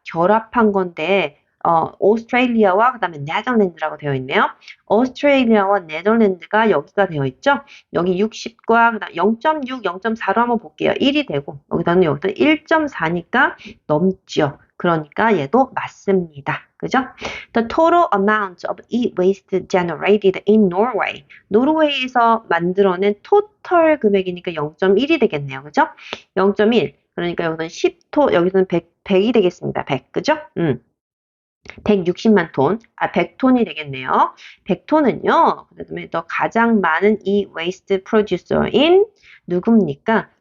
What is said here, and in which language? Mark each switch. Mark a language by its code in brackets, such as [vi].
[ko] 결합한 건데 오스트레일리아와 그 다음에 네덜란드라고 되어 있네요. 오스트레일리아와 네덜란드가 여기가 되어 있죠. 여기 60과 그다음 0.6, 0.4로 한번 볼게요. 1이 되고 여기서는 1.4니까 넘죠. 그러니까 얘도 맞습니다. 그죠? [en] The total amount of e-waste generated in Norway. [ko] 노르웨이에서 만들어낸 토탈 금액이니까 0.1이 되겠네요. 그죠? 0.1. 그러니까 여기서는 10토, 여기서는 100이 되겠습니다. 100. 그죠? 160만 톤, 100톤이 되겠네요. 100톤은요, 그 다음에 더 가장 많은 이 [en] waste producer [ko] 인 누굽니까?